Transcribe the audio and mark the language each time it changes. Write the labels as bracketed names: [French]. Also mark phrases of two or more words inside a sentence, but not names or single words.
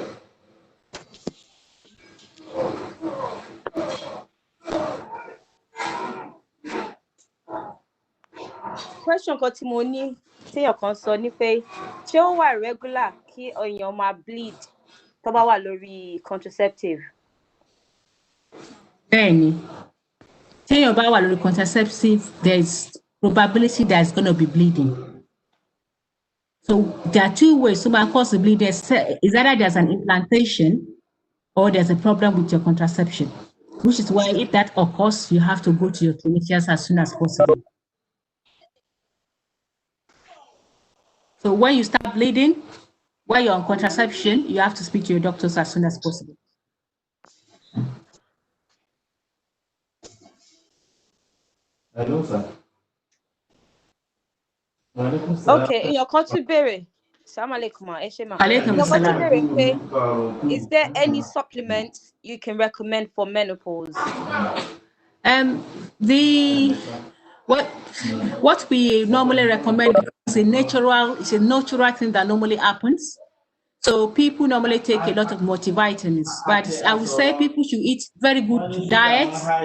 [Yoruba] Question kan tí mo ní téèyàn kan sọ ní pé ṣé ó wà regular kí èèyàn máa bleed tó bá wà lórí contraceptive? Bẹ́ẹ̀ni, téèyàn bá wà lórí [English] contraceptive, there's probability there's going to be bleeding. So there are two ways to cause the bleeding. Is either there's an implantation or there's a problem with your contraception, which is why if that occurs, you have to go to your clinicians as soon as possible. So when you start bleeding, while you're on contraception, you have to speak to your doctors as soon as possible. Hello, sir. [Yoruba] Okay, èèyàn kan tún béèrè. [Arabic] السلام عليكم ma. [Yoruba] Ẹ ṣé ma. [Arabic] Alaikum [Yoruba] Èèyàn kan tún [Arabic] salam. [Yoruba] béèrè pé [English] is there any supplement you can recommend for menopause? What we normally recommend is a natural thing that normally happens. So people normally take a lot of multivitamins, but I would say people should eat very good diet.